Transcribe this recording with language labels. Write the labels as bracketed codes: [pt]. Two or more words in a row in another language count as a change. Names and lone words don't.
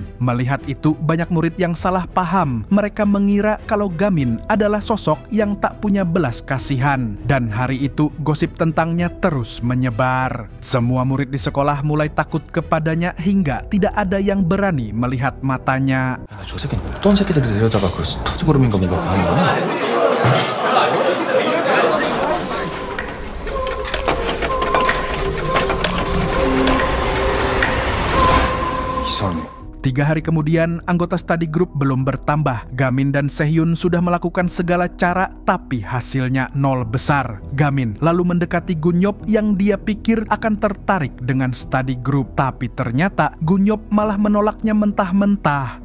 [id] Melihat itu banyak murid yang salah paham. Mereka mengira kalau Gamin adalah sosok yang tak punya belas kasihan. Dan hari itu gosip tentangnya terus menyebar. Semua murid di sekolah mulai takut kepadanya hingga tidak ada yang berani melihat matanya. [ko] 저 새끼는 어떤 새끼들 데려다가 그 스터디 그룹인가 뭔가 가는 거야? 이상해. [id] 3 hari kemudian, anggota [en] study group [id] belum bertambah. Gamin dan Sehyun sudah melakukan segala cara, tapi hasilnya nol besar. Gamin lalu mendekati Gunyop yang dia pikir akan tertarik dengan [en] study group. [id] Tapi ternyata Gunyop malah menolaknya mentah-mentah.